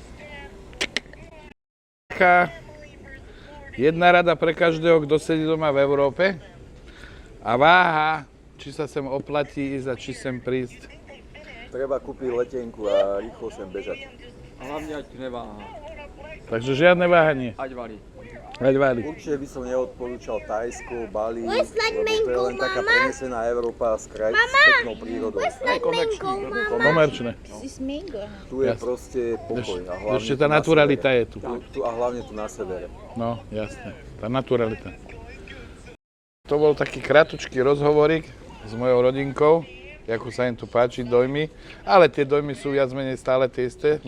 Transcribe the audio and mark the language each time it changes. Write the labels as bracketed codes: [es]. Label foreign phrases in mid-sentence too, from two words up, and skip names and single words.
[sk] Taká jedna rada pre každého, kto sedí doma v Európe a váha, či sa sem oplatí ísť a či sem prísť. Treba kúpiť letenku a rýchlo sem bežať. A hlavne ať neváha. Takže žiadne váhanie. Ať varí. Ať váli. Určite by som neodporúčal Thajsko, Bali, [en] Where's that [sk] lebo to je [en] mango, [sk] len taká [en] mama? [sk] prenesená Európa s peknou prírodou. [en] Where's that mango, mama? [sk] Komerčné. [en] This is mango. [sk] Tu je Jasne. proste pokoj. A hlavne Ešte tu tá na naturalita severe. je tu. A hlavne tu na severe. No, jasné. Tá naturalita. To bol taký kratučký rozhovorík s mojou rodinkou, ako sa im tu páči, dojmy. Ale tie dojmy sú viac menej stále tie isté.